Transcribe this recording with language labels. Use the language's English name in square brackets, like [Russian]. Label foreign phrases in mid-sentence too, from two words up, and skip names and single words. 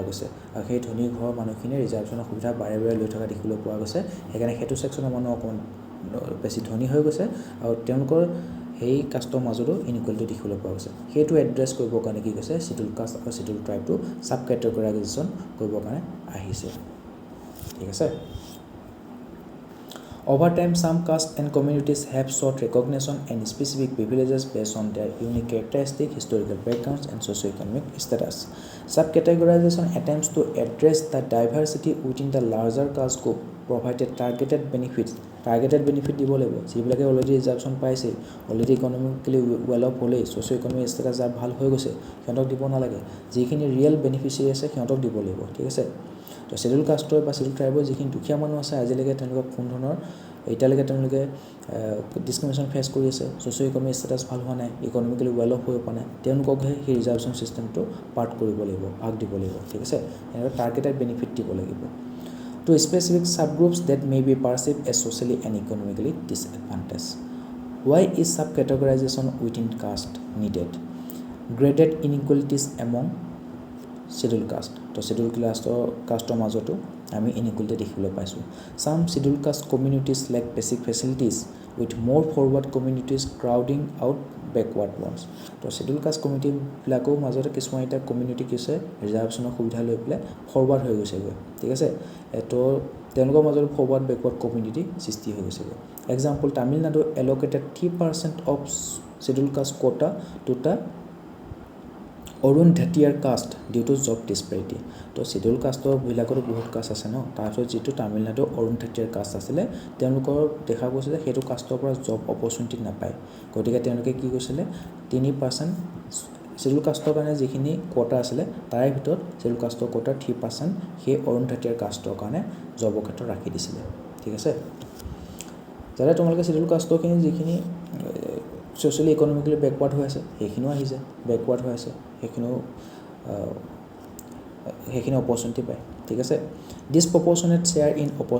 [Assamese] গৈছে আৰু সেই ধনী ঘৰৰ মানুহখিনিয়ে ৰিজাৰ্ভেশ্যনৰ সুবিধা বাৰে লৈ থকা দেখিবলৈ পোৱা গৈছে সেইকাৰণে সেইটো ছেকশ্যনৰ মানুহ অকণমান বেছি ধনী হৈ গৈছে আৰু তেওঁলোকৰ সেই কাষ্টৰ মাজতো ইনইকুৱেলিটি দেখিবলৈ পোৱা গৈছে সেইটো এড্ৰেছ কৰিবৰ কাৰণে কি কৈছে [English] scheduled caste [Assamese] আৰু শিডিউল ট্ৰাইবটো [English] sub categorization [Assamese] কৰিবৰ কাৰণে আহিছে ঠিক আছে [English] Over time, some castes and communities have sought recognition and specific privileges based on their unique characteristics, historical backgrounds, and socio-economic status. Subcategorization attempts to address the diversity within the larger caste group, provided targeted benefits. Targeted benefit [Assamese] দিব লাগিব যিবিলাকে অলৰেডি ৰিজাৰ্ভেশ্যন পাইছে [English] already economically well off [Assamese] হ'লেই [English] socio economic status [Assamese] যাৰ ভাল হৈ গৈছে সিহঁতক দিব নালাগে যিখিনি [English] real beneficiary [Assamese] আছে সিহঁতক দিব লাগিব ঠিক আছে তো শিডিউল কাষ্টৰ বা শিডিউল ট্ৰাইবৰ যিখিনি দুখীয়া মানুহ আছে আজিলৈকে তেওঁলোকক কোনো ধৰণৰ এতিয়ালৈকে তেওঁলোকে [English] discrimination face [Assamese] কৰি আছে [English] socio economic status [Assamese] ভাল হোৱা নাই [English] economically well off [Assamese] হৈ পোৱা নাই তেওঁলোককহে সেই ৰিজাৰ্ভেশ্যন ছিষ্টেমটো পাৰ্ট কৰিব লাগিব ভাগ দিব লাগিব ঠিক আছে এনেকৈ [English] targeted benefit [Assamese] দিব লাগিব [English] to specific subgroups that may be perceived as socially and economically disadvantaged. Why is subcategorization within caste needed? Graded inequalities among scheduled caste. [Assamese] তো [English] scheduled caste [Assamese] মাজতো আমি inequality দেখিবলৈ পাইছোঁ. [English] Some scheduled caste communities lack basic facilities with more forward communities crowding out backward ones. [Assamese] তো [English] scheduled caste community [Assamese] বিলাকৰ মাজতে কিছুমান এটা কমিউনিটি কিছে ৰিজাৰ্ভেশ্যনৰ সুবিধা লৈ পেলাই ফৰৱাৰ্ড হৈ গৈছেগৈ ঠিক আছে তো তেওঁলোকৰ মাজত [English] forward backward community [Assamese] সৃষ্টি হৈ গৈছেগৈ এক্সাম্পল [English] Tamil Nadu allocated 3% of scheduled caste quota to the Arunthathiyar caste due to job disparity [Assamese] তো শিডিউল কাষ্টৰ বিলাকতো বহুত কাষ্ট আছে ন তাৰপিছত যিটো তামিলনাডু অৰুন্ধতীয়াৰ কাষ্ট আছিলে তেওঁলোকৰ দেখা গৈছে যে সেইটো কাষ্টৰ পৰা [English] job opportunity [Assamese] নাপায় গতিকে তেওঁলোকে কি কৈছিলে 3% শিডিউল কাষ্টৰ কাৰণে যিখিনি কোটা আছিলে তাৰে ভিতৰত শিডিউল কাষ্টৰ কোটা 3% সেই অৰুন্ধতীয়াৰ কাষ্টৰ কাৰণে জবৰ ক্ষেত্ৰত ৰাখি দিছিলে ঠিক আছে যাতে তোমালোকে শিডিউল কাষ্টৰখিনি যিখিনি [English] socially economically backward [Assamese] হৈ আছে সেইখিনিও আহিছে বেকৱাৰ্ড হৈ আছে সেইখিনি অপৰচুনিটি পায় ঠিক আছে [English] disproportionate share in